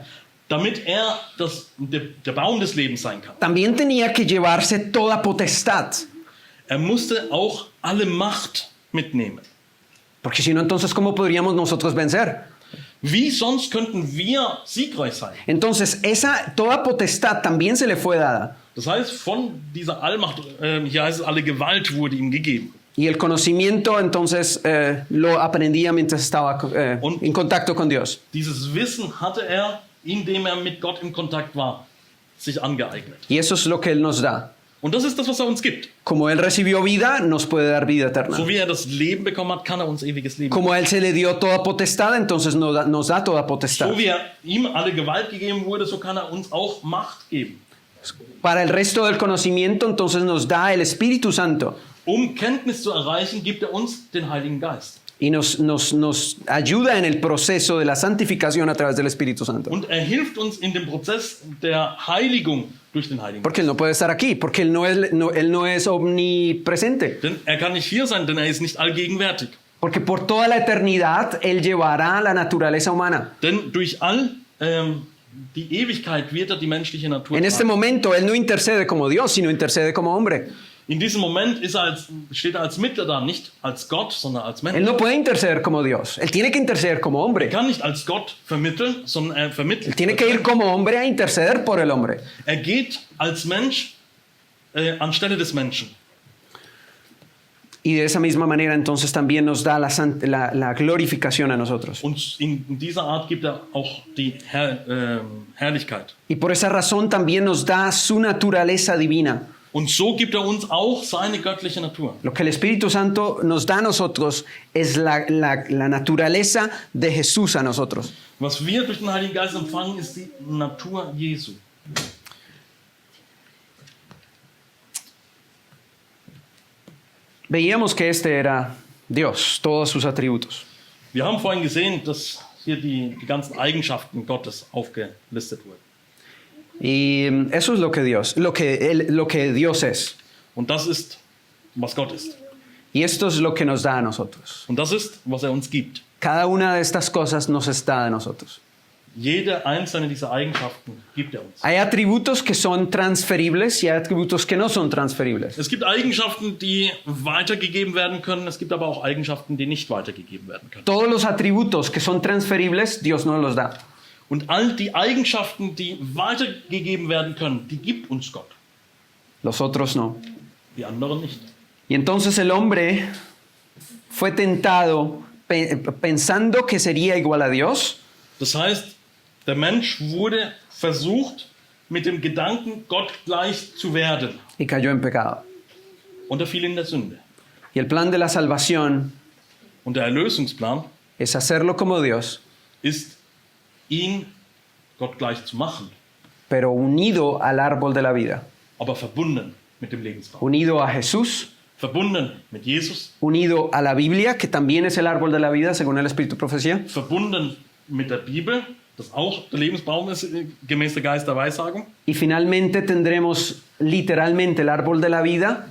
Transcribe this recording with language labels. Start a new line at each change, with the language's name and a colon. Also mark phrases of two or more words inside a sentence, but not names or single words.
German: damit er der Baum des Lebens sein kann.
Spanish: También tenía que llevarse toda potestad,
German: Er musste auch alle Macht mitnehmen.
Spanish: porque si no, entonces, ¿cómo podríamos nosotros vencer?
German: Wie sonst könnten wir siegreich sein?
Spanish: Entonces, toda potestad también se le fue dada.
German: Das heißt, von dieser Allmacht, hier heißt es, alle Gewalt wurde ihm gegeben.
Spanish: Y el conocimiento, entonces, lo aprendía mientras estaba en contacto con Dios.
German: Dieses Wissen hatte er, indem er mit Gott in Kontakt war, sich angeeignet.
Spanish: Y eso es lo que Él nos da.
German: Und das ist das, was er uns gibt.
Spanish: Como Él recibió vida, nos puede dar vida eterna.
German: So wie er das Leben bekommen hat, kann er uns ewiges Leben geben.
Spanish: Como a Él se le dio toda potestad, entonces nos da toda potestad.
German: So wie ihm alle Gewalt gegeben wurde, so kann er uns auch Macht geben.
Spanish: Para el resto del conocimiento, entonces nos da el Espíritu Santo.
German: Um Kenntnis zu erreichen, gibt er uns den Heiligen Geist.
Spanish: Y nos ayuda en el proceso de la santificación a través del Espíritu Santo.
German: Und er hilft uns in dem Prozess der Heiligung durch den Heiligen Geist.
Spanish: Porque Él no puede estar aquí, porque Él no es omnipresente.
German: Denn er kann nicht hier sein, denn er ist nicht allgegenwärtig.
Spanish: Porque por toda la eternidad Él llevará la naturaleza humana.
German: Denn durch die Ewigkeit wird er die menschliche Natur
Spanish: En este
German: tragen.
Spanish: momento Él no intercede como Dios, sino intercede como hombre.
German: In diesem Moment steht er als Mittler da, nicht als Gott, sondern als Mensch.
Spanish: Él no puede interceder como Dios. Él tiene que interceder como
German: Er
Spanish: hombre.
German: kann nicht als Gott vermitteln, sondern er vermittelt.
Spanish: Él tiene que ir como hombre a interceder por el hombre.
German: Er geht als Mensch anstelle des Menschen.
Spanish: Y de esa misma manera entonces también nos da la glorificación a nosotros.
German: Und in dieser Art gibt er auch die Herrlichkeit.
Spanish: Y por esa razón también nos da su naturaleza divina.
German: Und so gibt er uns auch seine göttliche Natur.
Spanish: Lo que el Espíritu Santo nos da a nosotros es la naturaleza de Jesús a nosotros.
German: Was wir durch den Heiligen Geist empfangen, ist die Natur Jesu.
Spanish: Veíamos que este era Dios, todos sus atributos.
German: Wir haben vorhin gesehen, dass hier die ganzen Eigenschaften Gottes aufgelistet wurden.
Spanish: Y eso es lo que Dios es.
German: Und das ist, was Gott ist.
Spanish: Y esto es lo que nos da a nosotros.
German: Und das ist, was er uns gibt.
Spanish: Cada una de estas cosas nos está a nosotros.
German: Jede einzelne dieser Eigenschaften gibt er uns.
Spanish: Hay atributos que son transferibles y hay atributos que no son transferibles.
German: Es gibt Eigenschaften, die weitergegeben werden können. Es gibt aber auch Eigenschaften, die nicht weitergegeben werden können.
Spanish: Todos los atributos que son transferibles, Dios no los da.
German: Und all die Eigenschaften, die weitergegeben werden können, die gibt uns Gott.
Spanish: Los otros no.
German: Die anderen nicht.
Spanish: Y entonces el hombre fue tentado pensando que sería igual a Dios.
German: Das heißt, der Mensch wurde versucht, mit dem Gedanken, Gott gleich zu werden.
Spanish: Y cayó en pecado.
German: Und er fiel in der Sünde.
Spanish: Y el plan de la salvación
German: Und der Erlösungsplan
Spanish: es hacerlo como Dios,
German: ist, ihn Gott gleich zu machen,
Spanish: pero unido al árbol de la vida,
German: aber verbunden mit dem Lebensbaum.
Spanish: unido a Jesús,
German: Verbunden mit Jesus,
Spanish: unido a la Biblia, que también es el árbol de la vida, según el Espíritu Profecía,
German: verbunden mit der Bibel, das auch der Lebensbaum ist, gemäß der Geist der Weissagung.
Spanish: y finalmente tendremos literalmente el árbol de la vida,